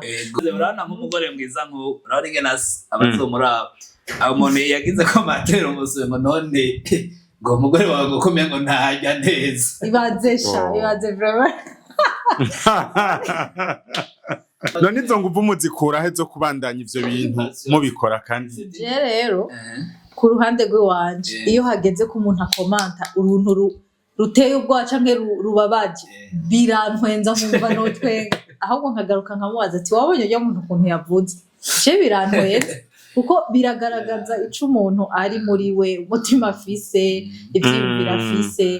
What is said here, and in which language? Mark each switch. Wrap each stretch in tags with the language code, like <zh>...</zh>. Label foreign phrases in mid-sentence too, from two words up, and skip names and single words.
<rn>Urabona nk'umugore mwiza nk'uwo urabona nasi abazomura umuntu yagize commentaire umusore ngo none ngo umugore wawe gukomeye ngo ntajya neza ibaze vraiment none izo nguvu muzikura he zo kubandanya ivyo bintu mubikora kandi rero ku ruhande rw'iwanje iyo hageze ko umuntu akomanta uruntu ruteye ubwoba canke rubabaje birantwenza nkumva notwenga ahubwo nkagaruka nkamubaza ati wabonye yo muntu ukuntu yavuze je birantwenza kuko biragaragaza ico umuntu ari muri we umutima afise ivyiyumviro afise.</rn>